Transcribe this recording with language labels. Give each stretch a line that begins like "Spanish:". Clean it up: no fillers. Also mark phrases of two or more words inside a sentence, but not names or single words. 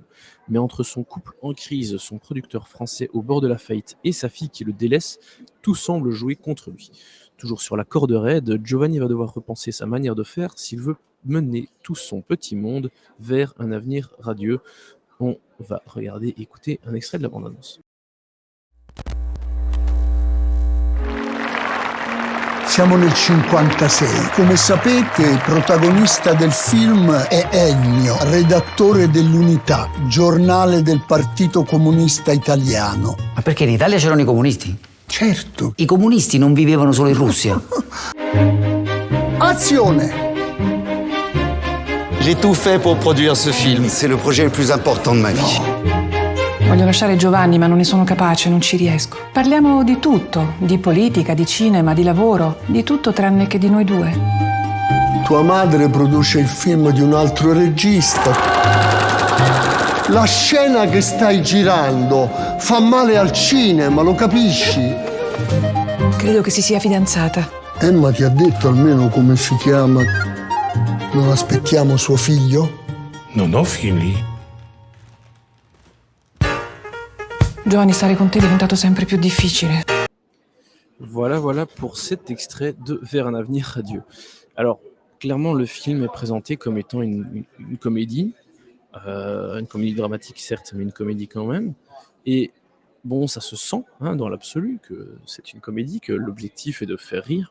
French: Mais entre son couple en crise, son producteur français au bord de la faillite et sa fille qui le délaisse, tout semble jouer contre lui. Toujours sur la corde raide, Giovanni va devoir repenser sa manière de faire s'il veut mener tout son petit monde vers un avenir radieux. On va regarder et écouter un extrait de la bande-annonce.
Italian: Siamo nel 56. Come sapete, il protagonista del film è Ennio, redattore dell'Unità, giornale del Partito Comunista Italiano. Ma perché in Italia c'erano i comunisti? Certo. I comunisti non vivevano solo in Russia. Azione! J'ai tout fait pour produire ce film. C'est le projet le plus important de ma vie. Voglio lasciare Giovanni, ma non ne sono capace, non ci riesco. Parliamo di tutto, di politica, di cinema, di lavoro, di tutto tranne che di noi due. Tua madre produce il film di un altro regista. La scena che stai girando fa male al cinema, lo capisci? Credo che si sia fidanzata. Emma ti ha detto almeno come si chiama? Non aspettiamo suo figlio? Non ho figli. Giovanni, stare con te è diventato sempre più difficile.
French: Voilà pour cet extrait de Vers un avenir radieux. Alors, clairement, le film est présenté comme étant une comédie dramatique certes, mais une comédie quand même. Et bon, ça se sent dans l'absolu que c'est une comédie, que l'objectif est de faire rire.